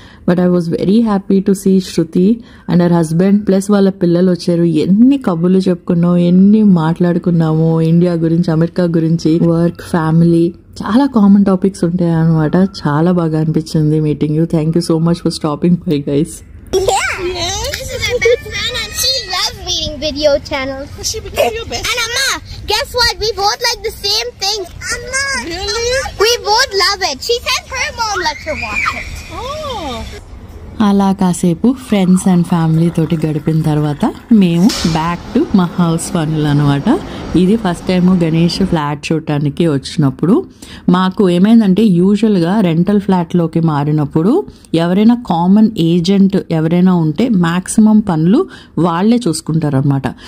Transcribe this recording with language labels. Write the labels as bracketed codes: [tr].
[en] but I was very happy to see Shruti and her husband plus [te] వాళ్ళ పిల్లలు వచ్చారు. ఎన్ని కబుర్లు చెప్పుకున్నాము, ఎన్ని మాట్లాడుకున్నాము ఇండియా గురించి, అమెరికా గురించి, వర్క్, ఫ్యామిలీ, చాలా కామన్ టాపిక్స్ ఉంటాయి అనమాట. చాలా బాగా అనిపించింది [en] Meeting you. Thank you so much for stopping by guys. This is my best friend and she loves meeting video channels. She became your best. And Amma, guess what? We both like the same things. Amma, really? We both love it. She said her mom lets her watch it. Oh. [te] అలా కాసేపు friends and family తోటి గడిపిన తర్వాత మేము [en] back to [te] మా house పనులు అనమాట. ఇది ఫస్ట్ టైము గణేష్ ఫ్లాట్ చూడటానికి వచ్చినప్పుడు. మాకు ఏమైందంటే యూజువల్గా రెంటల్ ఫ్లాట్లోకి మారినప్పుడు ఎవరైనా కామన్ ఏజెంట్ ఎవరైనా ఉంటే మ్యాక్సిమం పనులు వాళ్లే చూసుకుంటారు అనమాట.